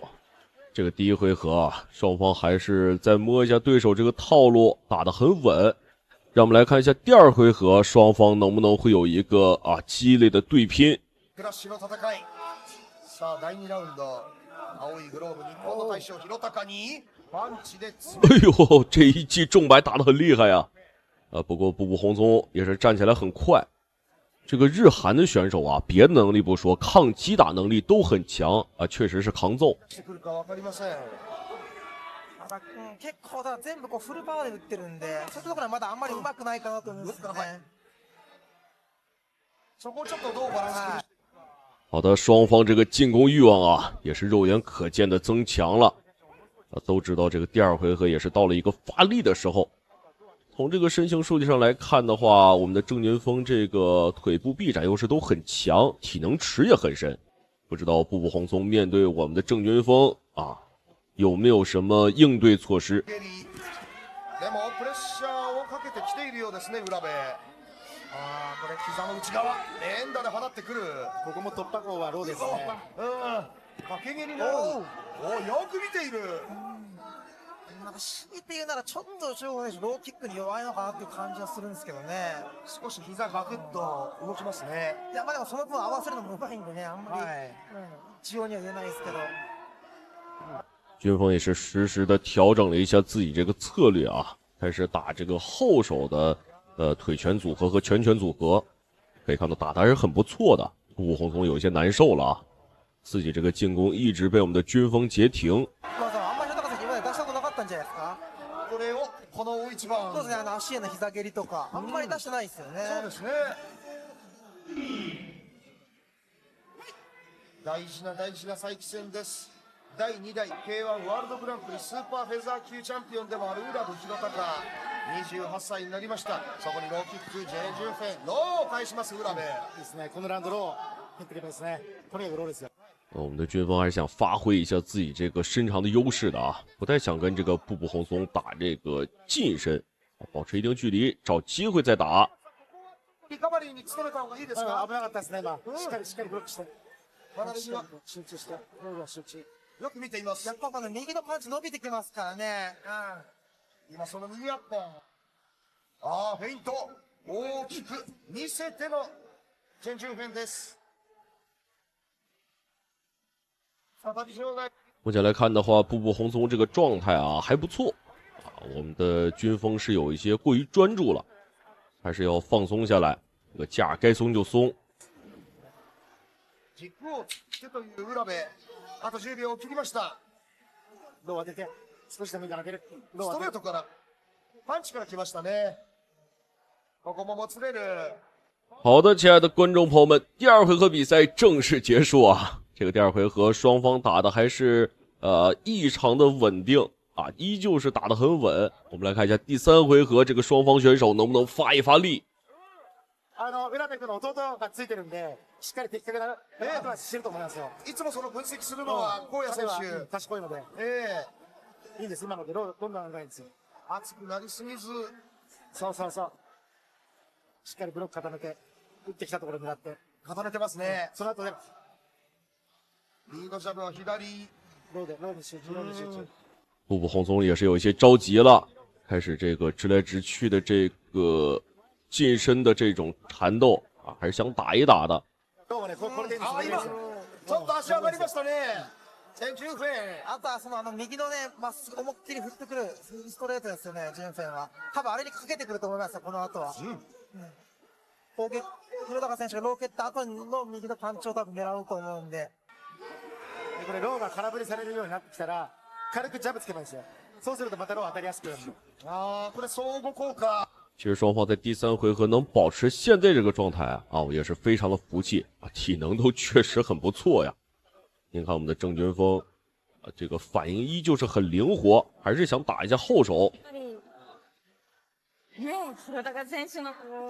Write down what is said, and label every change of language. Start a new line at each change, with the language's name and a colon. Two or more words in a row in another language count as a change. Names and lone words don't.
Chinese: 这个第一回合啊，双方还是再摸一下对手这个套路，打得很稳。让我们来看一下第二回合，双方能不能会有一个激烈的对拼。
Japanese: クラッシュの戦い。さあ第2ラウンド、青いグローブ日本の大将廣高にパンチで。
Chinese: 哎呦，这一记重白打得很厉害呀！不过步步红松也是站起来很快。这个日韩的选手啊，别的能力不说，抗击打能力都很强啊，确实是抗揍。
Japanese: 結構だ全部こうフルパワーで打ってるんで、そういうところはまだあんまり上手くないかなと思うんですよね。そこちょっとどうバランス。
Chinese: 好的，双方这个进攻欲望啊，也是肉眼可见的增强了。都知道这个第二回合也是到了一个发力的时候。从这个身形数据上来看的话，我们的郑军锋这个腿部臂展优势都很强，体能池也很深。不知道步步红松面对我们的郑军锋啊，有没有什么应对措施？
Japanese: でもプレッシャーをかけてきているようですね、浦部。これ膝の内側、連打で放ってくる。ここも突破口はローですね。掛け蹴りになる。よく見ている。なんか強いて言うならちょっと中国選手ローキックに弱いのかなっていう感じはするんですけどね。少し膝ガクッと動きますね。いや、まあでもその分合わせるのもうまいんでね、あんまり、一様には言えないですけど。
Chinese: 军锋也是实时的调整了一下自己这个策略啊，开始打这个后手的腿拳组合和拳拳组合，可以看到打的还是很不错的。步步红松有一些难受了啊，自己这个进攻一直被我们的军锋截停。
Japanese: これをこの大一番。そうですね、足への膝蹴りとかあんまり出してないですよね。そうですね。大事な大事な再起戦です。第2代 K1 ワールドグランプリスーパーフェザー級チャンピオンでもある浦部弘隆、28歳になりました。そこにローキック、ジェン・ジュンフェン、ローを返します浦部。ですね、このラウンドロー、ピックリですね。とにかくローですよ。
Chinese: 我们的军锋还是想发挥一下自己这个身长的优势的啊，不太想跟这个步步红松打这个近身，保持一定距离，找机会再打。
Japanese: リカバリーに努めた方がいいですか？危なかったですね、今。しっかりブロックして。集中して。集中。よく見ています。やっぱこの右のパンチ伸びてきますからね。今その右アッパー。フェイント。大きく見せてのチェン・ジュンフェンです。
Chinese: 目前来看的话，步步红松这个状态啊还不错啊，我们的军锋是有一些过于专注了，还是要放松下来，这个架该松就松。
Japanese: 軸をつけという浦部、あと10秒を切りました。ロー当てて、少しでもいいから当てる。ストレートからパンチから来ましたね。ここももつれる。
Chinese: 好的，亲爱的观众朋友们，第二回合比赛正式结束啊。这个第二回合双方打的还是异常的稳定啊，依旧是打得很稳。我们来看一下第3回合这个双方选手能不能发一发力。
Japanese: 浦部君の弟がついてるんで、しっかり的確なことはしてると思いますよ。いつもその分析するのは荒野選手。賢いので、いいんです。今のでどんどん長いんですよ。熱くなりすぎず、そうそうそう。しっかりブロック固めて、打ってきたところを狙って。固めてますね。その後で、リードジャブは左。ローに集中。
Chinese: 步步红松也是有一些着急了，开始这个直来直去的这个近身的这种缠斗啊，还是想打一打的。
Japanese: 今、ちょっと足上がりましたね。全ジュンフェン。あとはその右のね、まっすぐ思いっきり振ってくるストレートですよね、ジュンフェンは。多分あれにかけてくると思いますよ、この後は。広高選手がロー蹴った後の右のパンチを多分狙うと思うんで。これローが空振りされるようになってきたら、軽くジャブつけばいいですよ。そうするとまたロー当たりやすくなる。これ相互効果。
Chinese: 其实双方在第3回合能保持现在这个状态啊，我也是非常的服气啊，体能都确实很不错呀。您看我们的郑军锋啊，这个反应依旧是很灵活，还是想打一下后手。
Japanese: 浦高選手の